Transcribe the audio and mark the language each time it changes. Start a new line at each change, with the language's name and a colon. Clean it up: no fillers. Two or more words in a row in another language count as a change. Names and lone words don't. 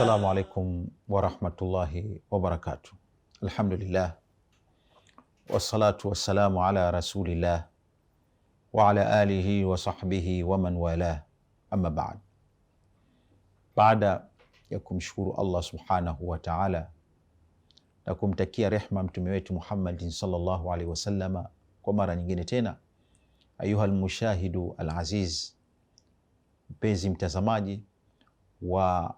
Arabic: عليكم ورحمة الله وبركاته. الحمد لله والصلاة والسلام على رسول الله وعلى آله وصحبه ومن والاه، أما بعد.
Swahili: Baada ya kumshukuru Allah
Arabic: سبحانه وتعالى
Swahili: na kumtakia rehma mtume wetu Muhammadin
Arabic: صلى الله عليه
Swahili: wasallama, kwa mara nyingine tena,
Arabic: أيها المشاهد العزيز,
Swahili: mpenzi mtazamaji wa